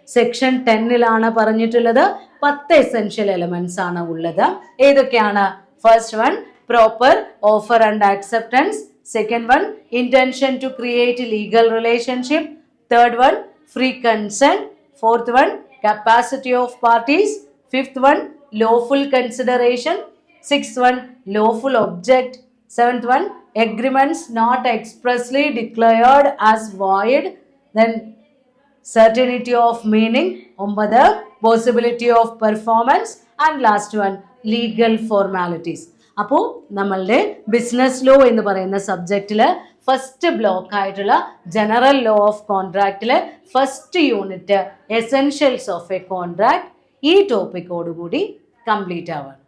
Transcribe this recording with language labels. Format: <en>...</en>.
<ml>Section 10 പറഞ്ഞിട്ടുള്ളത് 10 essential elements ആണ് ഉള്ളത്. ഏതൊക്കെയാണ്?</ml> <en>First one, proper offer and acceptance. Second one, intention to create legal relationship. Third one, free consent. Fourth one, capacity of parties. Fifth one, lawful consideration. Sixth one, lawful object. Seventh one, agreements not expressly declared as void. Then certainty of meaning. 9, possibility of performance. And last one, legal formalities.</en> <ml>അപ്പോൾ നമ്മളുടെ business law എന്ന് പറയുന്ന സബ്ജക്റ്റിൽ first block ആയിട്ടുള്ള general law of കോൺട്രാക്റ്റിലെ first unit essentials of A contract ഈ ടോപ്പിക്കോടുകൂടി complete ആവാണ്.</ml>